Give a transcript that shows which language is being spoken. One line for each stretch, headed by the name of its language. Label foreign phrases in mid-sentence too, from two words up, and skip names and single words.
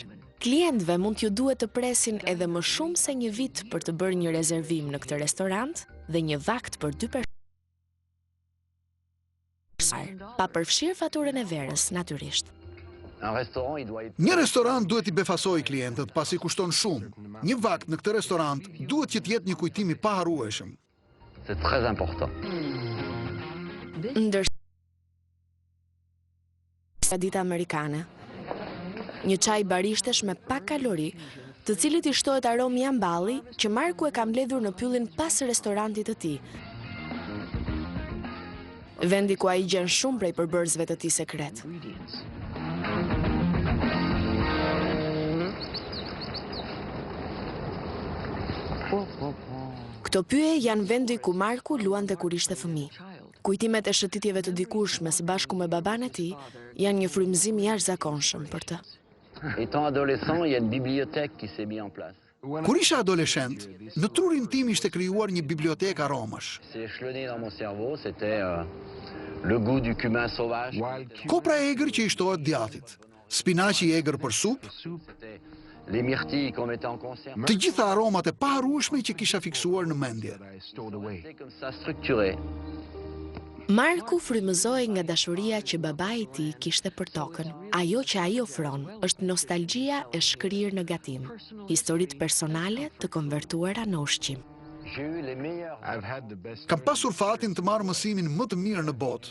Albanian: Klientëve mund t'ju duhet të presin edhe më shumë se një vit për të bërë një rezervim në këtë restorant dhe një vakt për 2 persona, pa përfshirë faturën e verës, natyrisht. Një restorant duhet i befasojë klientët pasi kushton shumë. Një vakt në këtë restorant duhet që të jetë një kujtim i paharrueshëm.
French: C'est très important.
Albanian: Dita amerikane. Një çaj barishtesh me pak kalori, të cilit i shtohet aromi amballi që Marku e ka mbledhur në pyllin pas restorantit të tij. Vendi ku ai gjen shumë prej përbërësve të tij sekret. Këto pyje janë vendi ku Marku luante kur ishte fëmijë. Kujtimet e shëtitjeve të dikurshme së bashku me baban e tij janë një frymëzim i jashtëzakonshëm për të.
French: Étant adolescent, il y a une bibliothèque qui s'est mise en place.
Albanian: Kur isha adoleshent, në trurin tim ishte krijuar një bibliotekë aromash.
French: C'est échelonné dans mon cerveau, c'était le goût du cumin sauvage.
Albanian: Kopra e egër që i shtohet djathit, spinaqi i egër për supë,
French: les myrtilles qu'on mettait en conserve.
Albanian: të gjitha aromat e paharrueshme që kisha fiksuar në mendje.
French: C'est comme ça structuré.
Albanian: Marku frymëzoi nga dashuria që babai i tij kishte për tokën. Ajo që ai ofron është nostalgjia e shkrirë në gatim, historitë personale të konvertuara në ushqim. Kam pasur fatin të marrë mësimin më të mirë në botë.